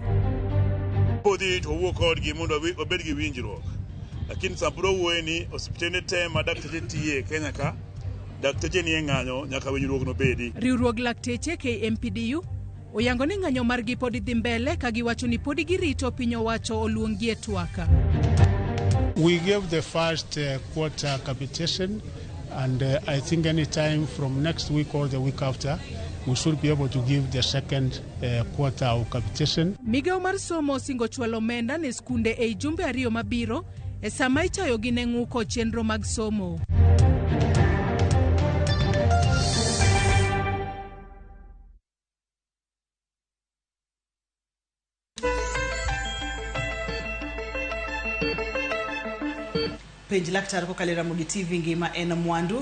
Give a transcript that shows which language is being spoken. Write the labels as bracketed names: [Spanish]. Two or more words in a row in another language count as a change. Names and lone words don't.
[Luo (Kenya and Tanzania)] Podi to wuok kodgi mondo obed gi winjruok. Lakini saburo wuoye ni osiptende te ma dakteche tiye Kenya ka dakteche ni ng'anyo nyaka winjruok no bedi. Riwruog lakteche KMPDU oyango ni ng'anyo margi podi dhi mbele ka giwacho ni podi girito piny owacho oluongi e twaka. [English] We gave the first quarter capitation and I think any time from next week or the week after we should be able to give the second quarter of capitation. [Luo (Kenya and Tanzania)] Migao mar somo singo chwalo omenda ne skunde e jumbe ariyo mabiro e sama itayo gi ne ng'uko chenro mag somo. PenjLaktar ko kalera Ramogi TV ngima en mwandu.